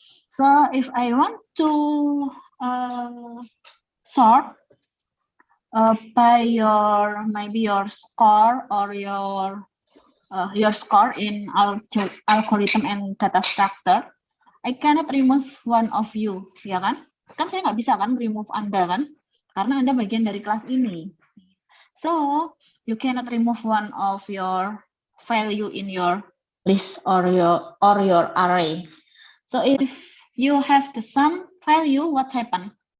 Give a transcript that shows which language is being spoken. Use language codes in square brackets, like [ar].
[en] So if I want to sort by maybe your score or your score in algorithm and data structure, I cannot remove one of you, [id] ya kan? Kan saya nggak bisa kan remove Anda kan? Karena Anda bagian dari kelas ini. [en] So, you cannot remove one of your value in your list or your array. So, if you have the same value, what happen?